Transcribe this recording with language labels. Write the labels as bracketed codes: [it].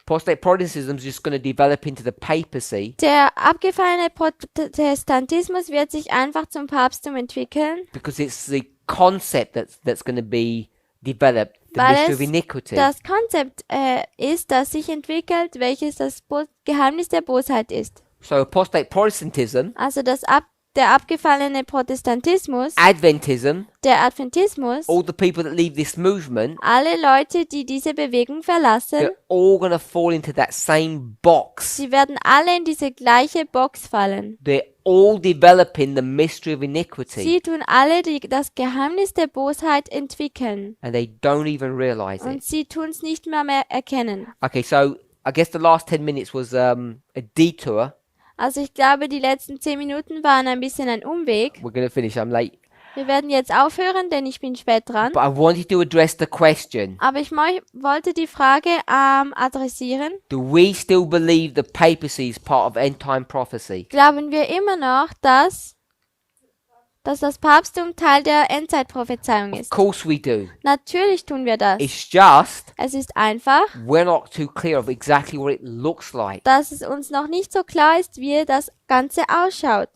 [en] Apostate Protestantism is just going to develop into the papacy [de] Der abgefallene Protestantismus wird sich einfach zum Papsttum entwickeln, [en] because it's the concept that's going to be developed, the [de] weil [en] mystery of [de] es [en] iniquity. [de] das Konzept ist, das sich entwickelt, welches das Geheimnis der Bosheit ist. [en] So apostate Protestantism, [de] Also der abgefallene Protestantismus, [en] Adventism, [de] der Adventismus, [en] all the people that leave this movement, [de] alle Leute, die diese Bewegung verlassen, [en] they're all going to fall into that same box. [de] sie werden alle in diese gleiche Box fallen. [en] They're all developing the mystery of iniquity, [de] Sie tun alle das Geheimnis der Bosheit entwickeln. [en] and they don't even realize [de] Und [en] it. [de] sie tun es nicht mehr erkennen. [en] Okay, so I guess the last 10 minutes was a detour. [de] Also ich glaube, die letzten 10 Minuten waren ein bisschen ein Umweg. [en] We're going to finish. I'm late. [de] Wir werden jetzt aufhören, denn ich bin spät dran. [en] But I wanted to address the question. [de] Aber ich wollte die Frage adressieren. [en] Do we still believe the papacy is part of end-time prophecy? [de] Glauben wir immer noch, dass das Papsttum Teil der Endzeitprophezeiung [en] Of [de] ist? [en] course we do. [de] Natürlich tun wir das. [en] It's just [de] Es ist einfach, [en] we're not too clear of exactly what it looks like. [de] dass es uns noch nicht so klar ist, wie das Ganze ausschaut.